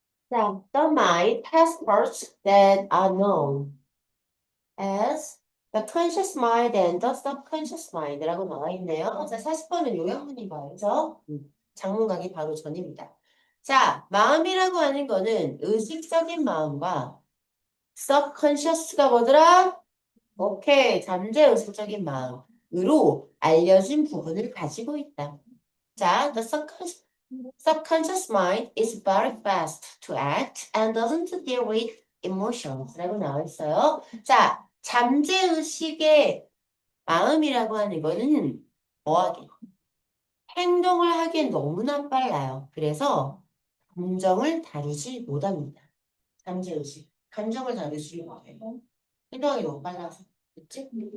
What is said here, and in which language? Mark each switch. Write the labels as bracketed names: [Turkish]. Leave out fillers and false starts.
[English] 자, the mind has parts that are known as the conscious mind and the subconscious mind [Korean] 라고 나와 있네요. 자, 40번은 요약문인 거예요. 그죠? 장문 가기 바로 전입니다. 자, 마음이라고 하는 거는 의식적인 마음과 subconscious가 뭐더라? 오케이, 잠재의식적인 마음으로 알려진 부분을 가지고 있다. [English] 자, the subconscious mind is very fast to act and doesn't deal with emotions [Korean] 라고 나와 있어요. 자, 잠재의식의 마음이라고 하는 거는 뭐하게? 행동을 하기엔 너무나 빨라요. 그래서 감정을 다루지 못합니다. 잠재의식. 감정을 다루지 못해요. 행동이 너무 빨라서. 그치?